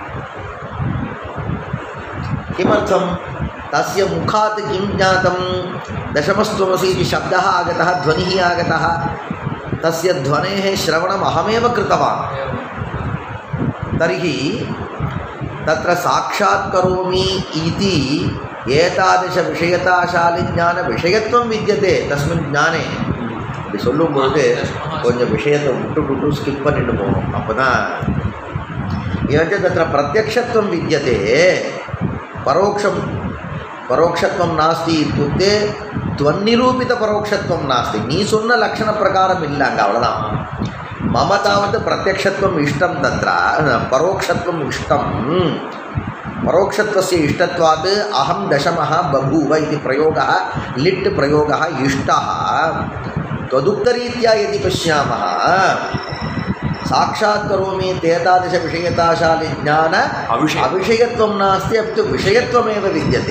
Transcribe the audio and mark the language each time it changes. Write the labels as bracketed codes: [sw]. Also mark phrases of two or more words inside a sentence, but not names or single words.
[sa] किमर्थं, तस्य मुखात् किं ज्ञातं, दशमस्त्वमसि इति शब्दः आगतः, ध्वनिः आगतः, तस्य ध्वनेः श्रवणम् अहमेव कृतवान्। तर्हि तत्र साक्षात् करोमि इति एतादृशविषयताशालिज्ञानविषयत्वं विद्यते तस्मिन् ज्ञाने. [ta] இப்படி சொல்லும்போது கொஞ்சம் விஷயத்தை விட்டு ஸ்கிப் பண்ணிட்டு போகணும். அப்போ தான் ஏன்னா [sa] தत्र प्रत्यक्षत्वं विद्यते, परोक्षत्वं नास्ति इत्युक्ते त्वन्निरूपितपरोक्षत्वं नास्ति. [ta] நீ சொன்ன லட்சணப்பிரகாரம் இல்லை அங்கே, அவ்வளோதான். [sa] मम तावत् प्रत्यक्षत्वम् इष्टं, तत्र परोक्षत्वम् इष्टं. परोक्षत्वस्य इष्टत्वात् अहं दशमः बभूव इति प्रयोगः, लिट् प्रयोगः इष्टः. तदुक्तरीत्या यदि पश्यामः, साक्षात् करोमि एतादृशविषयताशाली ज्ञान अविषयत्वं नास्ति, अपि तु विषयत्वमेव विद्यते.